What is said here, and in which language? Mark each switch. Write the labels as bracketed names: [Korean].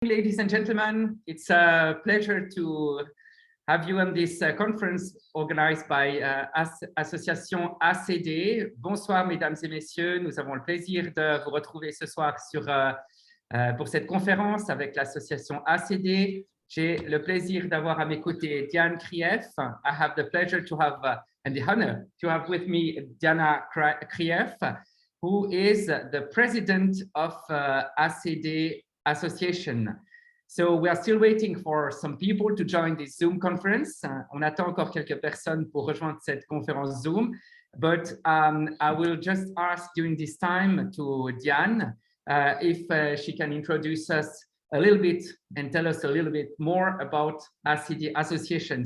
[English] Ladies and gentlemen, it's a pleasure to have you on this conference organized by Association ACD. [French] Bonsoir, mesdames et messieurs. Nous avons le plaisir de vous retrouver ce soir pour cette conférence avec l'association ACD. J'ai le plaisir d'avoir à mes côtés Diane Krief. [English] I have the pleasure to have and the honor to have with me Diana Krief, who is the president of ACD Association. So we are still waiting for some people to join this Zoom conference. [French] On attend encore quelques personnes pour rejoindre cette conférence Zoom, [English] but I will just ask during this time to Diane if she can introduce us a little bit and tell us a little bit more about ACD Association.